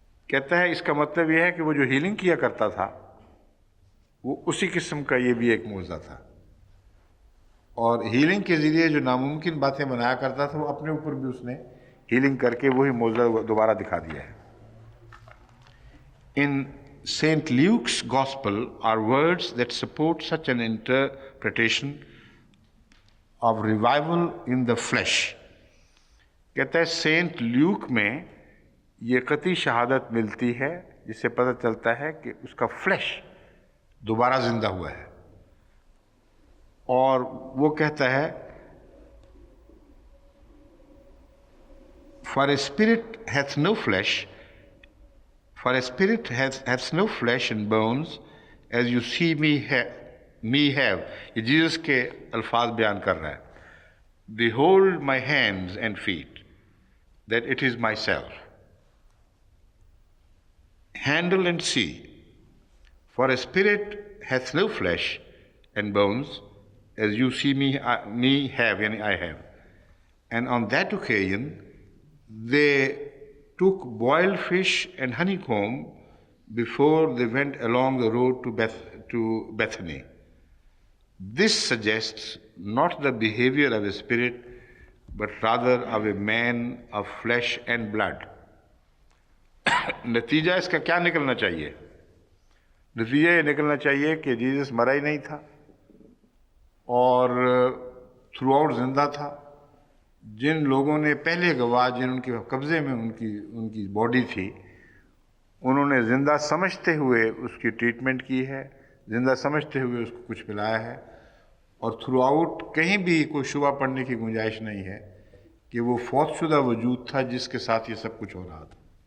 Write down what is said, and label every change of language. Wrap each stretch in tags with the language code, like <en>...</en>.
<ur>کہتا ہے اس کا مطلب یہ ہے کہ وہ جو ہیلنگ کیا کرتا تھا وہ اسی قسم کا یہ بھی ایک معجزہ تھا، اور ہیلنگ کے ذریعے جو ناممکن باتیں بنایا کرتا تھا وہ اپنے اوپر بھی اس نے ہیلنگ کر کے وہی معجزہ دوبارہ دکھا دیا ہے۔</ur> <en>In St. Luke's Gospel are words that support such an interpretation of revival in the flesh.</en> <ur>کہتا ہے سینٹ لیوک میں یہ قطعی شہادت ملتی ہے جس سے پتہ چلتا ہے کہ اس کا فلیش دوبارہ زندہ ہوا ہے، اور وہ کہتا ہے</ur> <en>For a spirit hath no flesh, for a spirit hath no flesh and bones, as you see me have.</en> <ur>یہ جیزس کے الفاظ بیان کر رہا ہے۔</ur> <en>Behold my hands and feet, that it is myself. Handle and see. For a spirit hath no flesh and bones, as you see me have, yani I have. And on that occasion, they took boiled fish and honeycomb before they went along the road to Bethany. This suggests not the behavior of a spirit, but rather of a man of flesh and blood.</en> <ur>نتیجہ اس کا کیا نکلنا چاہیے؟ نتیجہ یہ نکلنا چاہیے کہ جیزس مرا ہی نہیں تھا اور تھرو آؤٹ زندہ تھا۔ جن لوگوں نے پہلے گواہ جن ان کے قبضے میں ان کی باڈی تھی، انہوں نے زندہ سمجھتے ہوئے اس کی ٹریٹمنٹ کی ہے، زندہ سمجھتے ہوئے اس کو کچھ پلایا ہے، اور تھرو آؤٹ کہیں بھی کوئی شبہ پڑنے کی گنجائش نہیں ہے کہ وہ فوت شدہ وجود تھا جس کے ساتھ یہ سب کچھ ہو رہا تھا۔</ur>